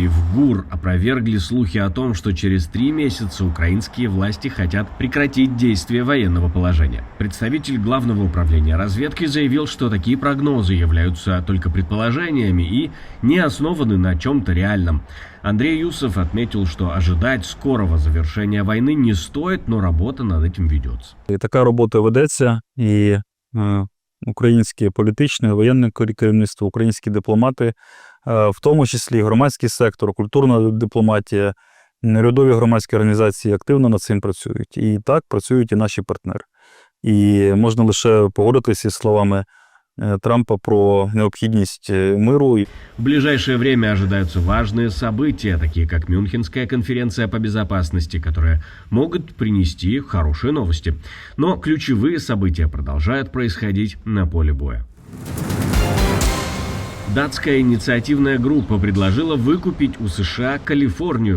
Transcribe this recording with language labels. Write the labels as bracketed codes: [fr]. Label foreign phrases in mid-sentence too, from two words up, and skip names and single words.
[ru] В ГУР опровергли слухи о том, что через 3 месяца украинские власти хотят прекратить действие военного положения. Представитель Главного управления разведки заявил, что такие прогнозы являются только предположениями и не основаны на чем-то реальном. Андрей Юсов отметил, что ожидать скорого завершения войны не стоит, но работа над этим ведется. [uk] Така робота ведеться, і українське політичне, воєнне керівництво, українські дипломати, в тому числі громадський сектор, культурна дипломатія, урядові громадські організації активно над цим працюють. І так працюють і наші партнери. І можна лише погодитися з словами Трампа про необходимость миру. [ru] В ближайшее время ожидаются важные события, такие как Мюнхенская конференция по безопасности, которые могут принести хорошие новости. Но ключевые события продолжают происходить на поле боя. Датская инициативная группа предложила выкупить у США Калифорнию.